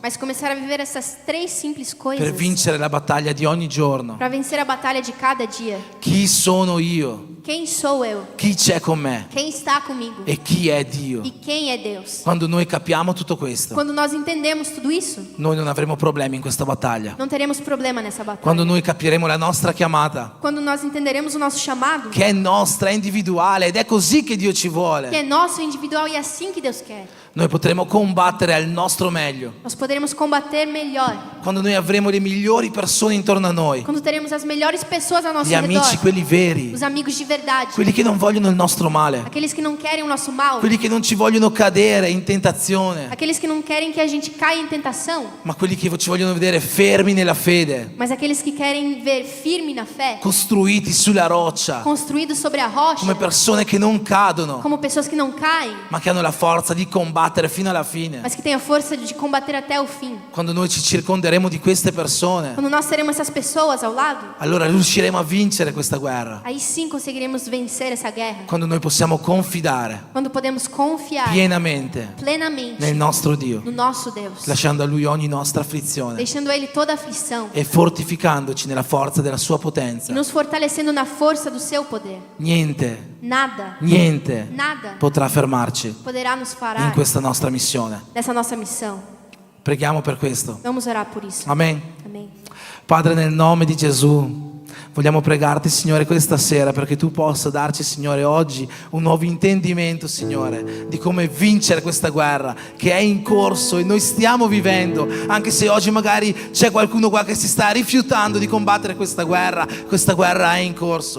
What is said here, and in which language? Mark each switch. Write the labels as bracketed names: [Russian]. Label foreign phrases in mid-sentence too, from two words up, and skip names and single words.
[Portuguese] mas começar a viver essas 3 simples [Italian] per [Portuguese] coisas. [Italian] vincere la battaglia di ogni giorno. [Portuguese] Para vencer a batalha de cada dia. [Italian] Chi sono io? [Portuguese] Quem sou eu? [Italian] Chi c'è con me? [Portuguese] Quem está comigo? [Italian] E chi è Dio? [Portuguese] E quem é Deus? [Italian] Quando noi capiamo tutto questo, [Portuguese] Quando nós entendemos tudo isso, [Italian] noi non avremo problemi in questa battaglia. [Portuguese] não teremos problema nessa [Italian] Quando [Portuguese] batalha. [Italian] noi capiremo la nostra chiamata, [Portuguese] Quando nós entenderemos o nosso chamado, [Italian] che è nostra, è individuale, ed è così che Dio ci [Portuguese] que [Italian] vuole, [Portuguese] é nosso, individual e é assim que Deus quer, [Italian] noi potremo combattere al nostro meglio. [Portuguese] nós poderemos combater melhor. [Italian] Quando noi avremo le migliori persone intorno a noi, [Portuguese] Quando teremos as melhores pessoas ao nosso [Italian] gli amici, [Portuguese] redor, [Italian] quelli veri, [Portuguese] os amigos de verdade, [Italian] quelli che non vogliono il nostro male, [Portuguese] aqueles que não querem o nosso mal, [Italian] quelli che non ci vogliono cadere in tentazione, [Portuguese] aqueles que não querem que a gente caia em tentação, [Italian] ma quelli che ci vogliono vedere fermi nella fede, [Portuguese] mas aqueles que querem ver firme na fé, [Italian] costruiti sulla roccia, [Portuguese] construídos sobre a rocha, [Italian] come persone che non cadono, [Portuguese] como pessoas que não caem, [Italian] ma che hanno la forza di combattere fino alla fine. [Portuguese] mas que têm a força de combater até o fim. [Italian] Quando noi ci circonderemo di queste persone, [Portuguese] Quando nós teremos essas pessoas ao lado, [Italian] allora riusciremo a vincere questa guerra. [Portuguese] aí sim conseguiremos vencer essa guerra. [Italian] Quando noi possiamo confidare [Portuguese] Quando podemos confiar [Italian] pienamente [Portuguese] plenamente [Italian] nel nostro Dio, [Portuguese] no nosso Deus, [Italian] lasciando a Lui ogni nostra afflizione [Portuguese] deixando a Ele toda a aflição [Italian] e fortificandoci nella forza della Sua [Portuguese] e [Italian] potenza. [Portuguese] nos fortalecendo na força do Seu poder. [Italian] Niente, [Portuguese] Nada, [Italian] niente [Portuguese] nada [Italian] potrà fermarci [Portuguese] poderá nos [Italian] in [Portuguese] parar [Italian] questa nostra missione. [Portuguese] nessa nossa missão. [Italian] Preghiamo per questo. [Portuguese] Vamos orar por isso. [Italian] Amen. [Portuguese] Amém. [Italian] Padre, nel nome di Gesù, vogliamo pregarti, Signore, questa sera perché tu possa darci, Signore, oggi un nuovo intendimento, Signore, di come vincere questa guerra che è in corso e noi stiamo vivendo, anche se oggi magari c'è qualcuno qua che si sta rifiutando di combattere questa guerra è in corso.